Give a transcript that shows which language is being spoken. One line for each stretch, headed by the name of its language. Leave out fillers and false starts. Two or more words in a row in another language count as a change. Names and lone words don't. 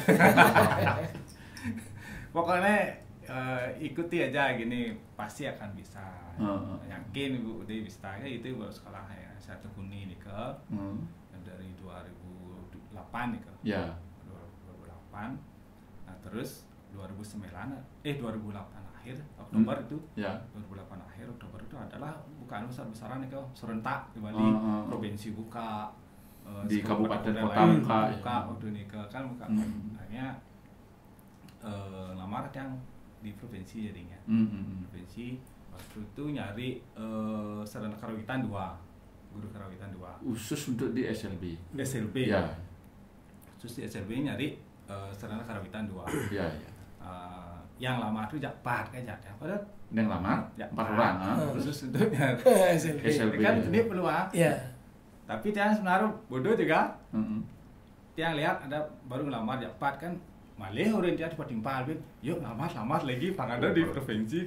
Indonesian: pokoknya ikuti aja gini pasti akan bisa yakin bu dia bisa kayak gitu baru sekolah ya saya tekuni nih ke dari 2008 nih ke 2008 nah terus 2008 akhir Oktober itu 2008 akhir Oktober itu adalah bukaan besar-besaran nih ke serentak di Bali provinsi buka di kabupaten kota buka waktu ini ke kan buka akhirnya lamar yang di provinsi jadinya provinsi waktu itu nyari sarana karawitan 2 guru karawitan 2 khusus untuk di SLB ya khusus di SLB nyari sarana karawitan 2 yang lama itu Jakpar kan padahal yang lama 4 orang khusus untuk SLB kan ini peluang tapi tiang sebenarnya bodoh juga tiang lihat ada baru ngelamar Jakpar kan malih orang dia cepat timpal yuk lamar lagi pangada di provinsi